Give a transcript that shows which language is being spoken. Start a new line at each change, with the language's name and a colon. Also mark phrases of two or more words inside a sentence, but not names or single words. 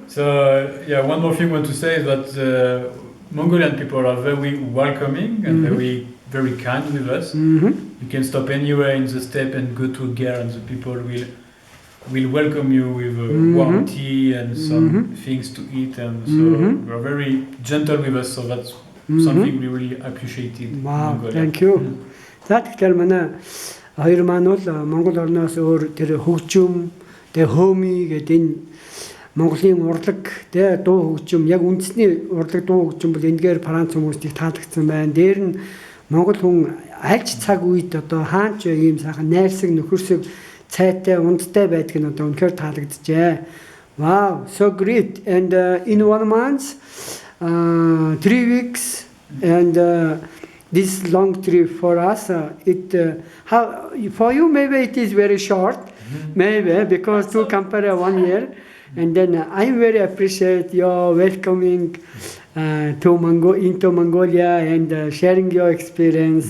English: So, yeah, one more thing I want to say is that Mongolian people are very welcoming and very kind with us. You can stop anywhere in the steppe and go to a ger, and the people will welcome you with warm tea and some things to eat, and so they're very gentle with us, so that's something we really appreciated in Wow, Mongolia. thank you.
Mongolian: За тэгэхээр манай хоёр маань бол Монгол орноос өөр тэр хөгжим, тэгээ хөөми гэдэг энэ Монголын урлаг, тэгээ дуу хөгжим, яг үндэсний урлаг дуу хөгжим бол эндгээр Франц хүмүүстийг таалагдсан байна. Дээр нь Монгол хүн альч цаг үед одоо хаач ийм сайхан найрсаг нөхөрсөг цайтай ундтай байдаг нь одоо үнэхээр таалагджээ.
English: Wow, so great. And in 1 month, 3 weeks, and this long trip for us, how for you maybe it is very short, maybe because to compare 1 year, and then I very appreciate your welcoming into Mongolia and sharing your experience.